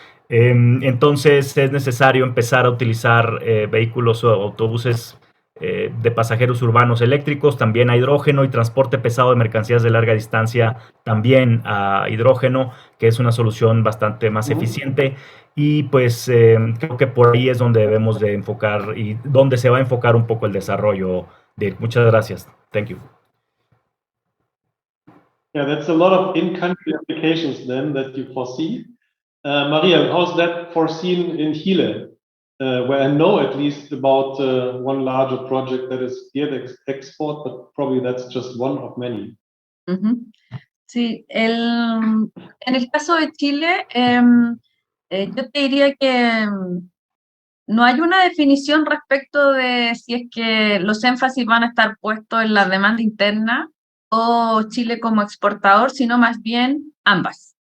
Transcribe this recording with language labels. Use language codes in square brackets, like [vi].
[es] Entonces es necesario empezar a utilizar vehículos o autobuses de pasajeros urbanos eléctricos, también a hidrógeno, y transporte pesado de mercancías de larga distancia también a hidrógeno, que es una solución bastante más eficiente. Y pues creo que por ahí es donde debemos de enfocar y donde se va a enfocar un poco el desarrollo de. Muchas gracias. [en] Thank you. Yeah, that's a lot of in-country applications then that you foresee. Maria, how's that foreseen in Chile? Where I know at least about one larger project that is geared export, but probably that's just one of many. [es] Sí, en el caso de Chile, yo te diría que no hay una definición respecto de si es que los énfasis van a estar puestos en la demanda interna o Chile como exportador, sino más bien ambas.